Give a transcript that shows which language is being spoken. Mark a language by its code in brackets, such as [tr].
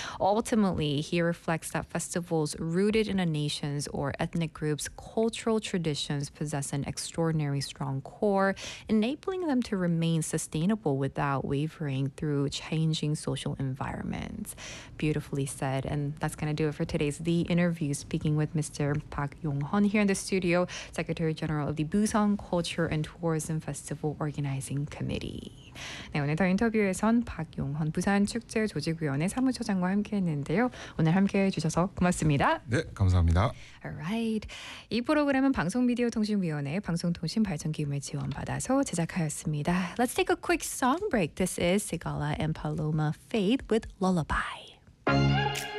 [en] Ultimately, he reflects that festivals rooted in a nation's or ethnic group's cultural traditions possess an extraordinary strong core, enabling them to remain sustainable without wavering through changing social environments. Beautifully said. And that's going to do it for today's The Interview. Speaking with Mr. Park Yong-hun here in the studio, Secretary General of the Busan Culture and Tourism Festival Organizing Committee. [ko] 네, 오늘 더 인터뷰에선 박용헌 부산축제조직위원회 사무처장과 함께했는데요. 오늘 함께해 주셔서 고맙습니다. 네, 감사합니다. [en] Alright. [ko] 이 프로그램은 방송미디어통신위원회의 방송통신발전기금을 지원받아서 제작하였습니다. [en] Let's take a quick song break. This is Sigala and Paloma Faith with Lullaby.